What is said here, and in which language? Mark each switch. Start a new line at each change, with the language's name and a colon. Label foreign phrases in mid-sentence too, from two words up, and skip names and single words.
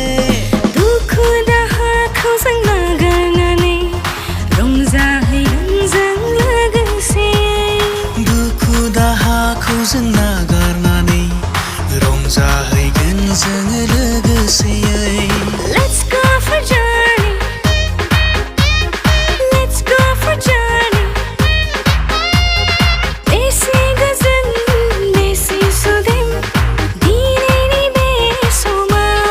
Bodo: दुखु दाहाखौ जों नागारनानै रंजाहैगोन जों लोगोसेयै दुखु दाहाखौ जों नागारनानै रंजाहैगोन जोङो लोगोसेयै
English: Let's go for a journey. Let's go for a journey. Besi gözün, besi sudem, dineni besuma.